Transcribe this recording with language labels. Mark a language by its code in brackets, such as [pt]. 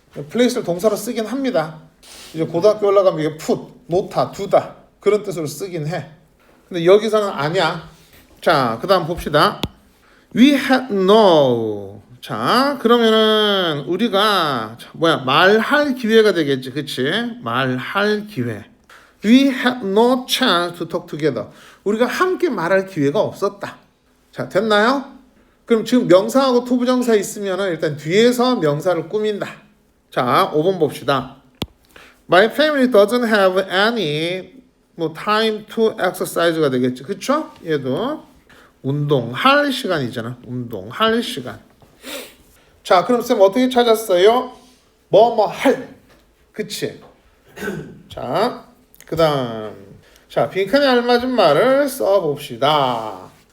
[ko] place를 동사로 쓰긴 합니다. 이제 고등학교 올라가면 이게 put, 놓다, 두다 그런 뜻으로 쓰긴 해. 근데 여기서는 아니야. 자, 그 다음 봅시다. [en] We had no. [ko] 자, 그러면은 우리가 말할 기회가 되겠지. 그치? 말할 기회. [en] We had no chance to talk together. [ko] 우리가 함께 말할 기회가 없었다. 자, 됐나요? 그럼 지금 명사하고 to 부정사 있으면은 일단 뒤에서 명사를 꾸민다. 자, 5번 봅시다. [en] My family doesn't have any time to exercise가 되겠지. [ko] 그쵸? 얘도 운동할 시간이잖아. 운동할 시간. 자, 그럼 쌤 어떻게 찾았어요? 뭐뭐 할. 그치? 자, 그 다음. 자, 빈칸에 알맞은 말을 써봅시다.